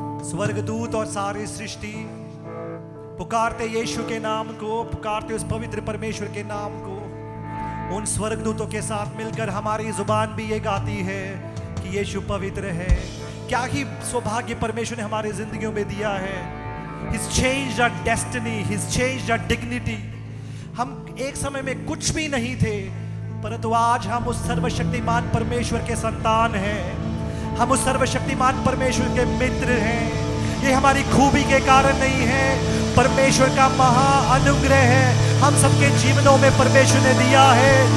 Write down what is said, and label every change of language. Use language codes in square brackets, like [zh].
[hi] स्वर्गदूत और सारी सृष्टि पुकारते यीशु के नाम को, पुकारते उस पवित्र परमेश्वर के नाम को। उन स्वर्गदूतों के साथ मिलकर हमारी जुबान भी ये गाती है कि यीशु पवित्र है। क्या ही सौभाग्य परमेश्वर ने हमारी जिंदगियों में दिया है। [en] He's changed our destiny, He's changed our dignity। [hi] हम एक समय में कुछ भी नहीं थे, परंतु आज हम उस सर्वशक्तिमान परमेश्वर के संतान हैं। हम उस सर्वशक्तिमान परमेश्वर के मित्र हैं। ये हमारी खूबी के कारण नहीं है, परमेश्वर का महा अनुग्रह है, हम सबके जीवनों में परमेश्वर ने दिया है।